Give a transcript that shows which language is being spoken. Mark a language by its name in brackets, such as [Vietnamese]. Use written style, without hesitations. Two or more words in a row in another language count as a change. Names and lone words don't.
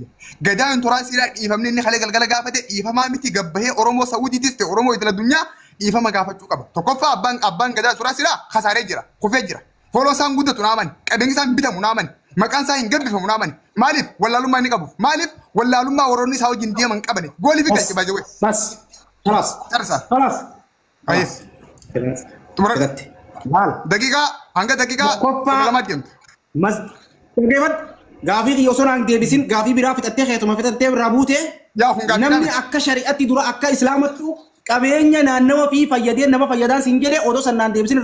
[Oromo] Gadaan turaasiidhaa dhiifamni inni kalee galgala gaafate dhiifamaa miti gabbahee Oromoo Saawudiitis ta'e Oromoo idil addunyaa dhiifama gaafachuu qaba. Tokkoffaa abbaan gadaa turaasiidhaa kasaaree jira, kufee jira. Fooloo isaan guddatu naaman, qabeenyi isaan bitamu naaman, maqaan isaa hin gabbifamu naaman. Maaliif wallaalummaa inni qabuuf? Maaliif wallaalummaa warroonni isaa wajjin deeman qabani? Goolii fi galchi baay'ee. [Arabic] Bas. خلاص. خلاص. Ayes. Tumarat. [Oromo] Maal? Daqiiqaa hanga daqiiqaa lama deemtu. Mas dhaggeeffadhu gaafii yoo sonaan deebisin gaafii biraa fixattee keetuma fixattee biraa buutee namni akka shari'atti dura akka islaamattu qabeenya naannawa fi fayyadee nama fayyadaan siin jedhee odoo sannaan deebisin